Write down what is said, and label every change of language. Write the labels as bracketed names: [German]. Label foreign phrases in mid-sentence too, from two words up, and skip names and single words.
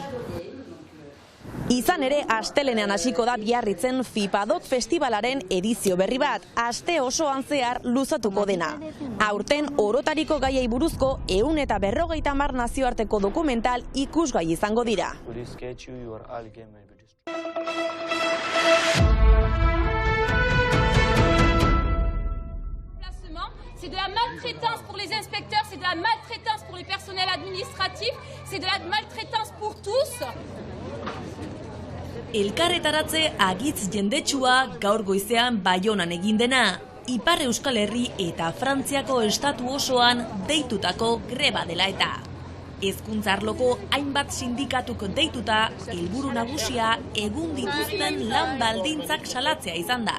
[Basque] Izan ere, astelenean hasiko da Biarritzen FIPADOC festivalaren edizio berri bat, aste osoan zehar luzatuko dena. Aurten orotariko gaiei buruzko 150 nazioarteko dokumental ikusgai izango dira. [French] C'est de la maltraitance pour les inspecteurs, c'est de la maltraitance pour les personnels administratifs, c'est de la maltraitance pour tous. [Basque] Elkarretaratze agitz jendetsua gaur goizean Baionan egin dena. Ipar Euskal Herri eta Frantziako estatu osoan deitutako greba dela eta. Hezkuntza arloko hainbat sindikatuk deituta, helburu nagusia egun dituzten lan baldintzak salatzea izan da.